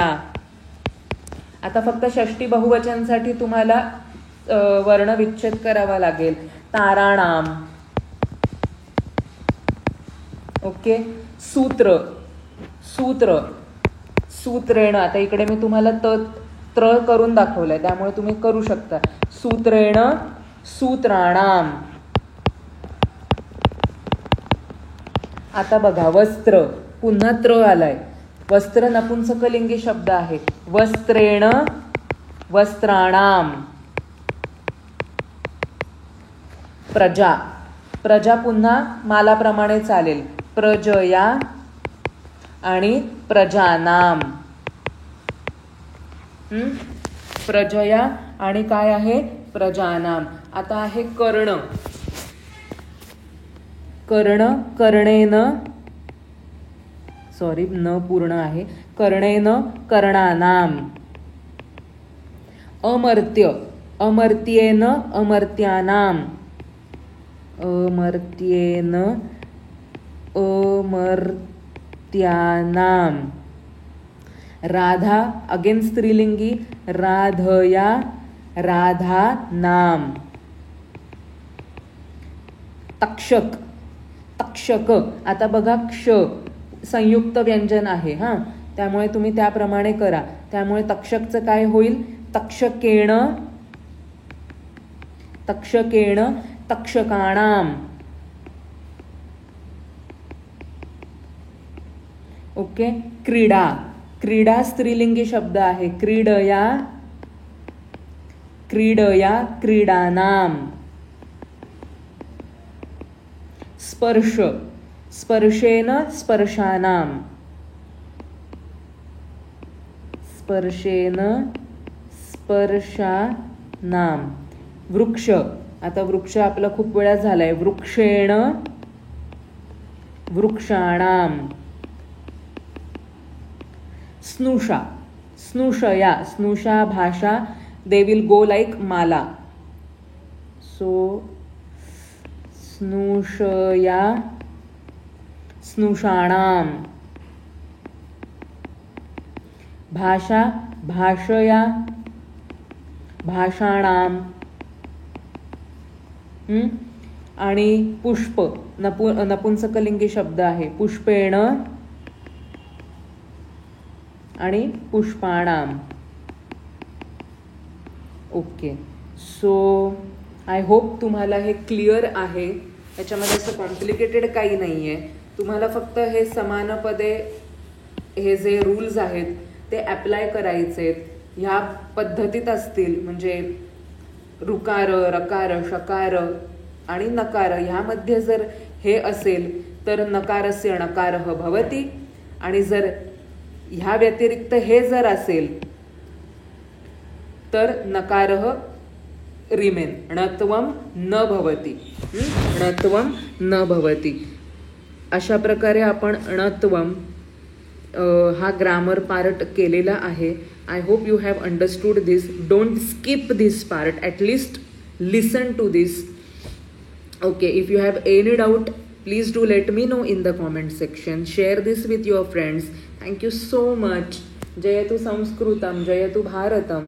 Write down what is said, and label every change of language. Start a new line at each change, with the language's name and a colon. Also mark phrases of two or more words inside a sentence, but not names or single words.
Marathi: आता फक्त षष्टी बहुवचनसाठी तुम्हाला वर्णविच्छेद करावा लागेल.
Sanskrit: ताराणाम. ओके. सूत्र. सूत्रेण.
Marathi: आता इकडे मी तुम्हाला त्र करून दाखवलंय, त्यामुळे तुम्ही करू शकता.
Sanskrit: सूत्रेण सूत्राणाम.
Marathi: आता बघा वस्त्र. पुन्हा त्र आलाय. वस्त्र नपुंसकलिंगी शब्द आहे.
Sanskrit: वस्त्रेण वस्त्राणाम. प्रजा.
Marathi: प्रजा पुन्हा मालाप्रमाणे चालेल. प्रजया आणि प्रजानाम. प्रजया आणि काय आहे? प्रजानाम. आता आहे कर्ण. कर्णेन, सॉरी न पूर्ण आहे.
Sanskrit: कर्णेन कर्णानाम. अमर्त्य. अमर्त्येन अमर्त्यानाम. अमर्त्येन अमर्त्यानाम.
Marathi: राधा अगेन स्त्रीलिंगी.
Sanskrit: राधया राधानाम. तक्षक.
Marathi: आता बघा क्ष संयुक्त व्यंजन आहे हा, त्यामुळे तुम्ही त्याप्रमाणे करा. त्यामुळे तक्षकचं काय होईल?
Sanskrit: तक्षकेण तक्षकाणाम.
Marathi: ओके. क्रीडा स्त्रीलिंगी शब्द आहे.
Sanskrit: क्रीडया क्रीडानाम. स्पर्शेन स्पर्शानाम. वृक्ष.
Marathi: आता वृक्ष आपला खूप वेळा झालाय.
Sanskrit: वृक्षेण वृक्षाणाम. स्नुषा भाषा.
English: They will go like mala. So
Sanskrit: स्नुषया स्नुषाणाम. भाषा भाषया भाषाणाम.
Marathi: आणि पुष्प नपुंसकलिंगी शब्द आहे, पुष्पेण आणि पुष्पाणाम.
English: Okay, so I hope
Marathi: तुम्हाला हे क्लिअर आहे. याच्यामध्ये असं कॉम्प्लिकेटेड काही नाही आहे. तुम्हाला फक्त हे समानपदे, हे जे रूल्स आहेत ते ॲप्लाय करायचे आहेत. ह्या पद्धतीत असतील, म्हणजे ऋकार, रकार, शकार आणि नकार ह्यामध्ये जर हे असेल तर
Sanskrit: नकारस्य णकारः भवति,
Marathi: आणि जर ह्या व्यतिरिक्त हे जर असेल तर नकारः रिमेन,
Sanskrit: णत्वम न भवति, णत्वम न भवति.
Marathi: अशा प्रकारे आपण णत्वम हा ग्रामर पार्ट केलेला आहे.
English: I hope you have understood this. Don't skip this part, at least listen to this. Okay, if you have any doubt, please do let me know in the comment section. Share this with your friends. Thank you so much.
Sanskrit: जयतु संस्कृतम्, जयतु भारतम्.